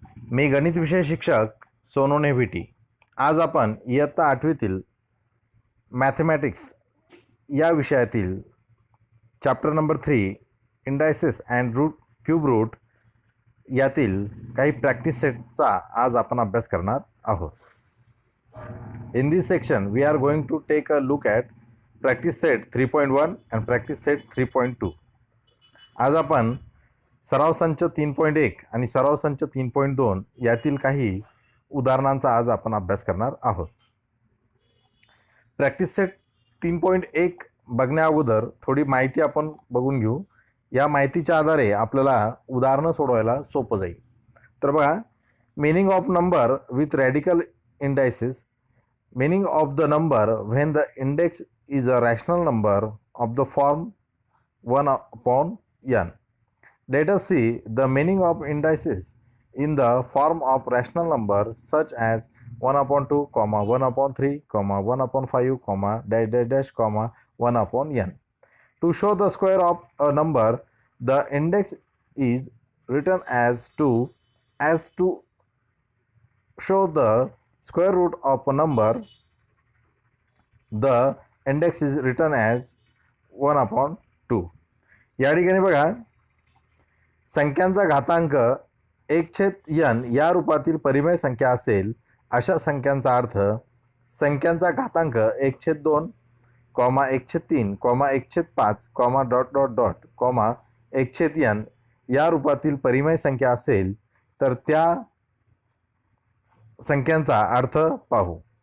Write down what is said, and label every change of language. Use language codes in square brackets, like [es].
[mr] मी गणित विषय शिक्षक सोनोने व्हीटी. आज आपण इयत्ता 8वीतील मॅथमॅटिक्स या विषयातील chapter number 3 indices and cube route यातील काही प्रॅक्टिस सेटचा आज आपण अभ्यास करणार आहोत. [en] In this section, we are going to take a look at practice set 3.1 and practice set 3.2. [mr] आज आपण सराव संच 3.1 आणि सराव संच 3.2 यातील काही उदाहरणांचा आज आपण अभ्यास करणार आहोत. प्रॅक्टिस सेट 3.1 बघण्या अगोदर थोडी माहिती आपण बघून घेऊ. या माहितीच्या आधारे आपल्याला उदाहरणं सोडवायला सोपं जाईल. तर बघा, [en] meaning of number with radical indices. Meaning of the number when the index is a rational number of the form 1 upon n. Let us see the meaning of indices in the form of rational number such as 1 upon 2, 1 upon 3, 1 upon 5, dash dash dash, 1 upon n. To show the square of a number, the index is written as 2. As to show the square root of a number, the index is written as 1 upon 2. [mr] या ठिकाणी बघा, संख्यांचा घातांक 1/n या रूपातील परिमेय संख्या असेल अशा संख्यांचा अर्थ संख्यांचा घातांक 1/2, 1/3, 1/5, डॉट डॉट डॉट, 1/n या रूपातील परिमेय संख्या असेल तर त्या संख्यांचा अर्थ पाहू.